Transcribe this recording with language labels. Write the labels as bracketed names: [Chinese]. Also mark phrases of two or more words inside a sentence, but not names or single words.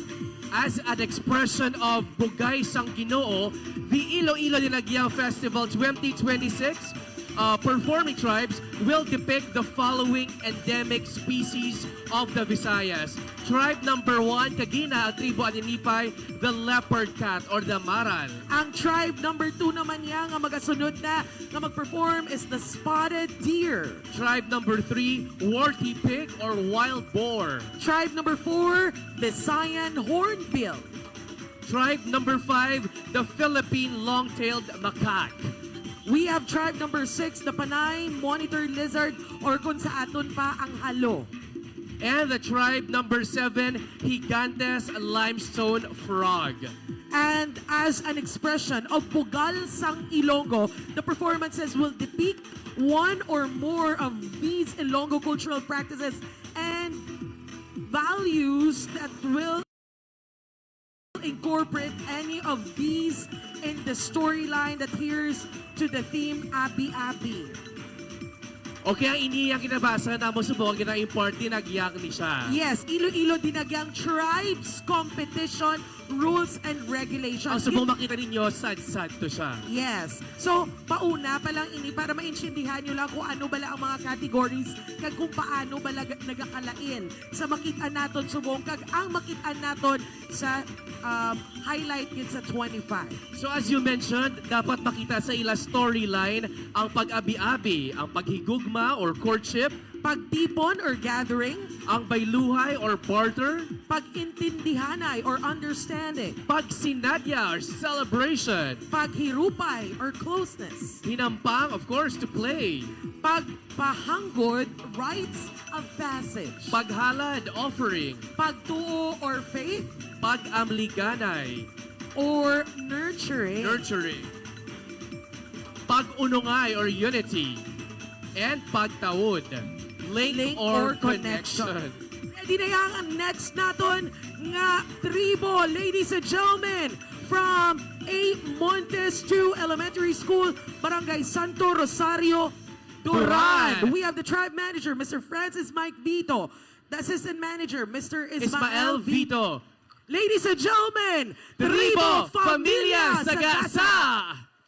[English] As an expression of [Hiligaynon] Bugay sang Ginoo, [English] the Iloilo Dinagyang Festival 2026 performing tribes will depict the following endemic species of the Visayas. Tribe number 1, [Hiligaynon] Kagina, ang tribo Aninipay, [English] the leopard cat or the maral. [Hiligaynon] Ang [English] tribe number 2 [Hiligaynon] naman niya nga magasunod na mag-perform [English] is the spotted deer. Tribe number 3, warty pig or wild boar. Tribe number 4, Visayan hornbill. Tribe number 5, the Philippine long-tailed macaque. We have tribe number 6, the Panay monitor lizard, or [Hiligaynon] kung sa aton pa ang halo. [English] And the tribe number 7, Gigantes limestone frog. And as an expression of [Hiligaynon] Bugal sang Ilonggo, [English] the performances will depict one or more of these Ilonggo cultural practices and values that will incorporate any of these in the storyline that adheres to the theme Abi Abi. [Hiligaynon] Okay, ang iniyang kinabasa na mo subong gina-import dinagyang ni siya. [English] Yes, Iloilo Dinagyang Tribes Competition Rules and Regulations. [Hiligaynon] Ang subong makita ninyo, sad-sad to siya. Yes. So, pauna pa lang ini para maintindihan nyo lang kung ano bala ang mga categories kag kung paano bala nagakalain sa makita naton subong kag ang makita naton sa highlight yun sa 25. [English] So as you mentioned, [Hiligaynon] dapat makita sa ila storyline ang pag-abi-abi, ang paghigugma [English] or courtship, [Hiligaynon] pagtipon [English] or gathering, [Hiligaynon] ang bayluhay [English] or barter, [Hiligaynon] pagintindihanay [English] or understanding, [Hiligaynon] pagsinadya [English] or celebration, [Hiligaynon] paghirupay [English] or closeness, hinampang, of course, to play, pagpahanggod, rites of passage, [Hiligaynon] paghalad, offering, pagtuo [English] or faith, [Hiligaynon] pag-amliganay, [English] or nurturing, pag-unungay or unity, and pagtawod, link or connection. [Hiligaynon] Ready na yang ang next naton nga tribo, [English] ladies and gentlemen, from A. Montes 2 Elementary School, Barangay Santo Rosario, Duran. Duran. We have the tribe manager, Mr. Francis Mike Vito. The assistant manager, Mr. Ismael Vito. Ladies and gentlemen, Tribo Familia Sagasa!